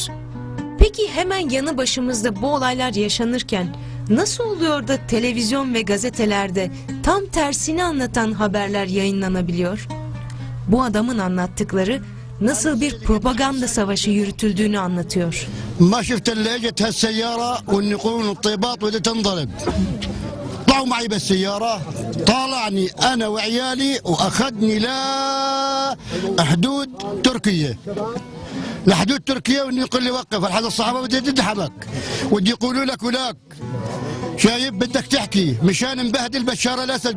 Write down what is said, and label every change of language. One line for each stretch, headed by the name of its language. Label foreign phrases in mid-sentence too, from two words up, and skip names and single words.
Turkish: Peki hemen yanı başımızda bu olaylar yaşanırken Nasıl oluyor da televizyon ve gazetelerde tam tersini anlatan haberler yayınlanabiliyor? Bu adamın anlattıkları nasıl bir propaganda savaşı yürütüldüğünü anlatıyor.
Arabic: ما شفت الا اجت هالسياره والنقود والطيبات وبدت تنضرب. طلعوا معي بالسياره طالعني انا وعيالي واخذني لحدود تركيا. لحدود تركيا وانه يقول لي وقف الحد الصحابه بدها تضحك ودي يقولوا لك ولاك شايف بدك تحكي مشان مبهدل بشار الاسد.